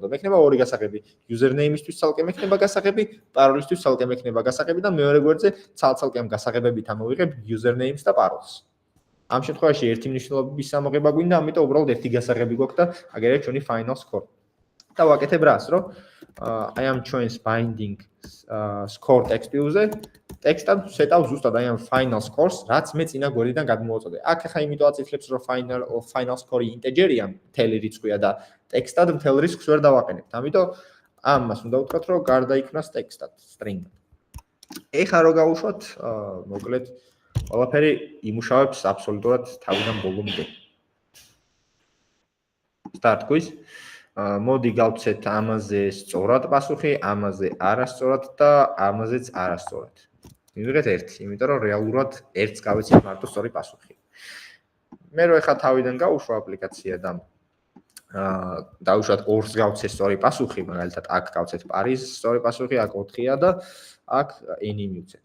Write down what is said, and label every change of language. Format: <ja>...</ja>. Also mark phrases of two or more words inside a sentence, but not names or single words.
<ka>მექნება ორი გასაღები. username-ისთვის ცალკე მექნება გასაღები, parole-ისთვის ცალკე მექნება გასაღები და მეორე გვერდზე ცალკე ამ გასაღებებით ამოვიღებ username-ს და parole-ს. ამ შემთხვევაში ერთი მნიშვნელობის ამოღება გვინდა, ამიტომ უბრალოდ ერთი გასაღები გვაქვს და აგერია ჩვენი</ka> <en>final score.</en> <ka>და ვაკეთებ რას, რომ აი ამ ჩვენს</ka> <en>binding score text view-ზე</en> <ka>ტექსტად ვსეტავ ზუსტად აი ამ</ka> <en>final scores,</en> <ka>რაც მე წინა გვერდიდან გადმოვაწოდე. აქ ახლა იმიტომ აწიფლებს, რომ</ka> <en>final score</en> <ka>integer-ია, მთელი რიცხვია და ტექსტად მთელ რიცხვს ვერ დავაყენებთ. ამიტომ ამას უნდა ვთქვათ, რომ გარდაიქმნას ტექსტად, string-ად. ეხლა რო გავუშვათ, მოკლედ ყველაფერი იმუშავებს აბსოლუტურად თავიდან ბოლომდე.</ka> <en>Start quiz.</en> <ka>მოდი გავცეთ ამაზე სწორად პასუხი, ამაზე არასწორად და ამაზეც არასწორად. მივიღეთ 1, იმიტომ რომ რეალურად 1-ს გავეცით მარტო სწორი პასუხი. მე რო ეხლა თავიდან გავუშვა აპლიკაცია და დავუშვათ 2-ს გავცე სწორი პასუხი, მაგალითად აქ გავცეთ Paris სწორი პასუხი, აქ 4-ია და აქ N-ი მივცეთ.</ka>